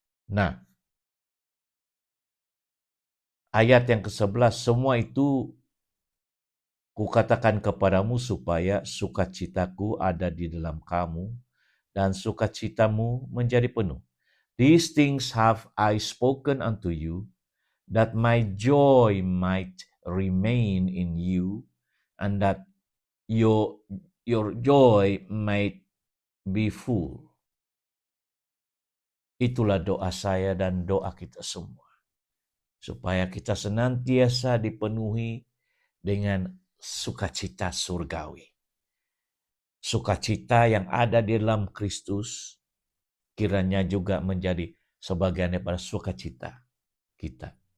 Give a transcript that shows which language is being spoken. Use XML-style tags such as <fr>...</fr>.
<id>Nah, ayat yang ke-11, semua itu kukatakan kepadamu supaya sukacitaku ada di dalam kamu dan sukacitamu menjadi penuh.</id> <en>These things have I spoken unto you, that my joy might remain in you, and that your joy might be full.</en> <id>Itulah doa saya dan doa kita semua. Supaya kita senantiasa dipenuhi dengan sukacita surgawi. Sukacita yang ada di dalam Kristus, kiranya juga menjadi sebagian daripada sukacita kita.</id>